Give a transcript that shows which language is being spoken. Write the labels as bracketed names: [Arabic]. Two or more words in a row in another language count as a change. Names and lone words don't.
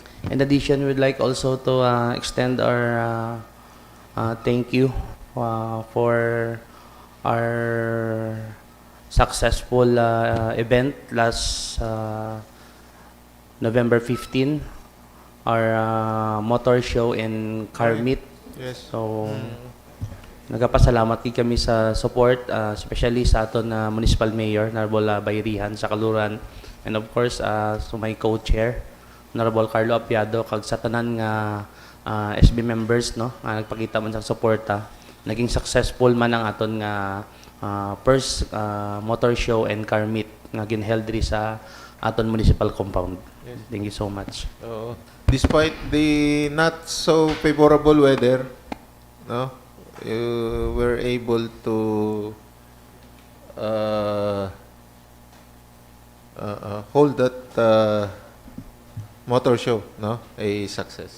[English] in addition, we'd like also to extend our thank you for our successful event last November 15, our motor show and car meet. Yes. So, [Hiligaynon] nagapasalamat din kami sa support, especially sa aton na [English] Municipal Mayor, [Hiligaynon] Honorable Bayrihan sa Kaluran. [English] And of course, to my co-chair, [Hiligaynon] Honorable Carlo Apiado, kag sa tanan nga [English] SB members, [Hiligaynon] no, nagpakita man sa suporta. Naging successful man ang aton nga [English] first motor show and car meet [Hiligaynon] nga ginheld diri sa aton municipal compound. [English] Yes. Thank you so much. Despite the not so favorable weather, no, you were able to hold that motor show, no, a success.